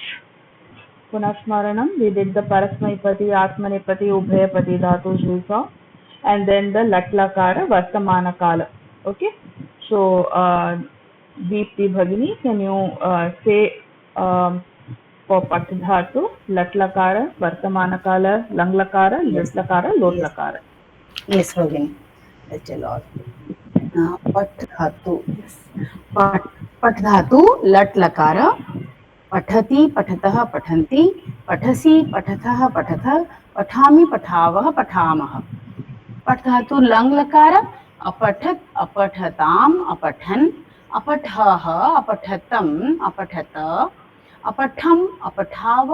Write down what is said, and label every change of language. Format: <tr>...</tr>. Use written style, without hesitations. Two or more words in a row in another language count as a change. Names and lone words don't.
<en>Punasmaranam, we did the Parasmaipati, Atmanipati, Ubhayapati Dhatus we saw, and then the Latlakara,</en> <sa>वर्तमान काल.</sa> <en>Okay, so Deepti Bhagini, can you say for</en> <sa>पठ् धातु, लट्लकार, वर्तमान काल, लङ्लकार,</sa> <en>Yes. Litlakara, Yes. Lotlakara? Yes, Bhagini. Let alone.</en> <sa>पठ् धातु.</sa> <en>Yes.</en> <sa>पठ् धातु, लट् लकार. पठति पठतः पठन्ति पठसि पठतः पठतः पठामि पठावः पठामः पठ धातु लङ् लकार अपठत् अपठताम् अपठन् अपठः अपठतम् अपठत अपठम् अपठाव</sa>